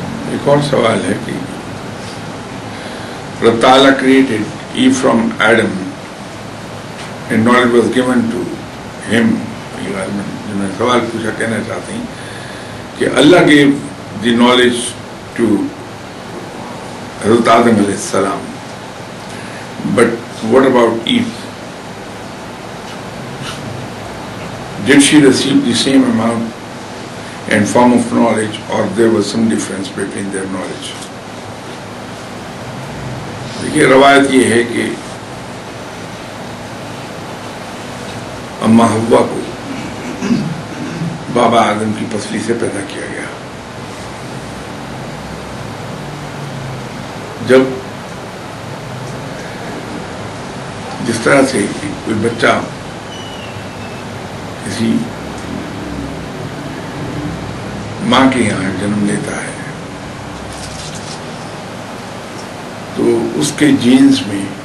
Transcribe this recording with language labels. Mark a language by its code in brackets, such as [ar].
[ur] ایک اور سوال ہے کہ رب تعالیٰ [en] created Eve from Adam and knowledge was given to him. [ur] جنہوں نے سوال پوچھا کہنا چاہتے ہیں کہ اللہ [en] gave the knowledge to [ur] حضرت آدم علیہ السلام, [en] but what about Eve? Did she receive the same amount and form of knowledge, or there was some difference between their knowledge? [ur] دیکھیے روایت یہ ہے کہ اماں حوا کو بابا آدم کی پسلی سے پیدا کیا گیا. جب جس طرح سے کوئی بچہ کسی ماں کے یہاں جنم لیتا ہے تو اس کے جینز میں